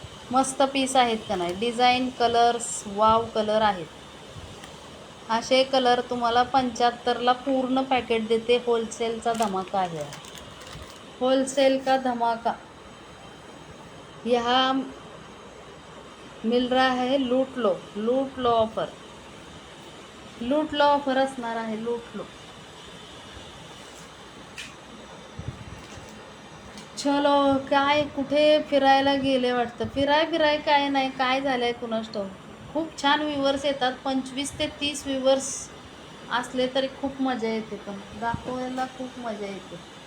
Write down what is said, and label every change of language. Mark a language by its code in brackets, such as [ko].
[mr] मस्त पीस आहेत का नाही. डिझाईन, कलर्स वाव कलर आहेत. असे कलर तुम्हाला 75ला पूर्ण पॅकेट देते. होलसेलचा धमाका आहे, [hi] होलसेल का धमाका. यहाँ मिल रहा है लूट लो ऑफर. लूट लो ऑफर [mr] असणार आहे, [hi] लूट लो. [mr] चलो, काय कुठे फिरायला गेले वाटतं. फिराय काय नाही, काय झालंय कुणास ठाऊक. खूप छान व्ह्यूवर्स येतात. 25 ते 30 व्ह्यूवर्स असले तरी खूप मजा येते, पण दाखवायला खूप मजा येते.